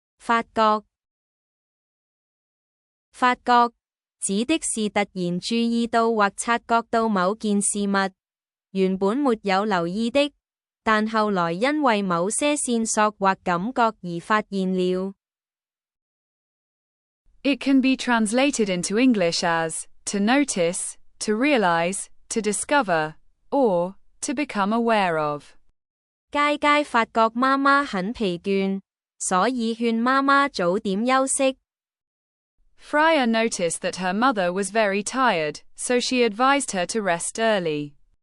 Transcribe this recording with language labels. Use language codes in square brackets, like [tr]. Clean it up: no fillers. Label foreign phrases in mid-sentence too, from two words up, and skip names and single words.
[zh] 發覺。發覺指的是突然注意到或察覺到某件事物，原本沒有留意的，但後來因為某些線索或感覺而發現了。 [en] It can be translated into English as to notice, to realize, to discover, or to become aware of. [zh] 佳佳發覺媽媽很疲倦，所以勸媽媽早點休息。 [en] Freya noticed that her mother was very tired, so she advised her to rest early.